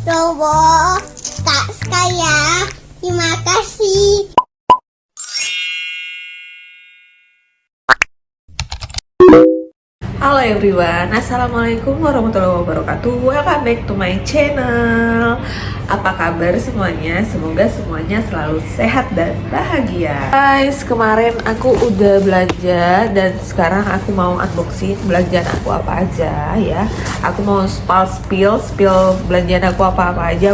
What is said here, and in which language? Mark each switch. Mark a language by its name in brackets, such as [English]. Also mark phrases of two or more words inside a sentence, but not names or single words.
[Indonesian] Bobo, Kak Skaya, terima kasih. [English] Halo everyone, [Arabic] السلام عليكم ورحمة الله وبركاته. [English] Welcome back to my channel. [Indonesian] Apa kabar semuanya? Semoga semuanya selalu sehat dan bahagia. Guys, kemarin aku udah belanja dan sekarang aku mau unboxing belanjaan aku apa aja ya. Aku mau spill belanjaan aku apa aja.